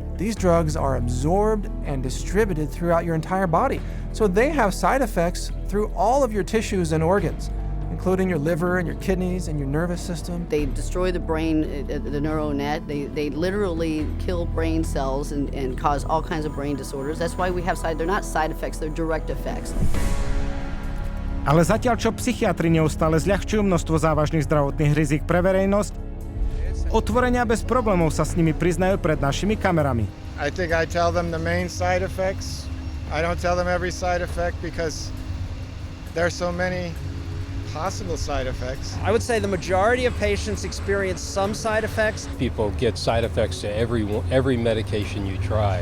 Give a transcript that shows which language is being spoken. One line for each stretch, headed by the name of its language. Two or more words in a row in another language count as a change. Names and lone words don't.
English: These drugs are absorbed and distributed throughout your entire body, so they have side effects through all of your tissues and organs, including your liver and your kidneys and your nervous system. They destroy the brain, the neural net. They literally kill brain cells and cause all kinds of brain disorders. That's why we have they're not side effects, they're direct effects.
Slovak: Ale zatiaľ, čo psychiatri neustále zľahčujú množstvo závažných zdravotných rizik pre verejnosť, otvorenia bez problémov sa s nimi priznajú pred našimi kamerami.
English: I think I tell them the main side effects. I don't tell them every side effect because there's so many possible side effects. I would say the majority of patients experience some side effects. People get side effects to every medication you try.